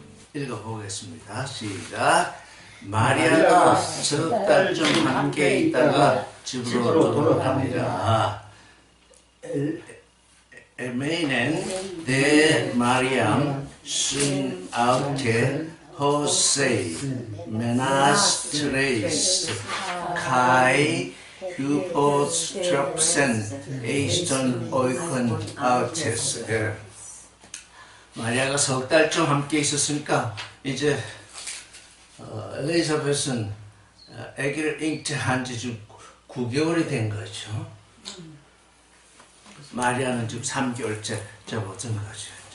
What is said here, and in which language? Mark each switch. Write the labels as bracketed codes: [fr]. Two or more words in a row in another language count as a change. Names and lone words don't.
[ko] 읽어보겠습니다. 시작. 마리아가 석 달 좀 함께 있다가 집으로 돌아갑니다. [el] Ἔμεινεν δὲ Μαριὰμ σὺν αὐτῇ ὡσεὶ μῆνας τρεῖς καὶ ὑπέστρεψεν εἰς τὸν οἶκον αὐτῆς. [ko] 마리아가 석 달쯤 함께 있었으니까 이제 엘리사벳은 아기를 잉태한 지 지금 9개월이 된 거죠. 마리아는 지금 3개월째 접어든 거죠.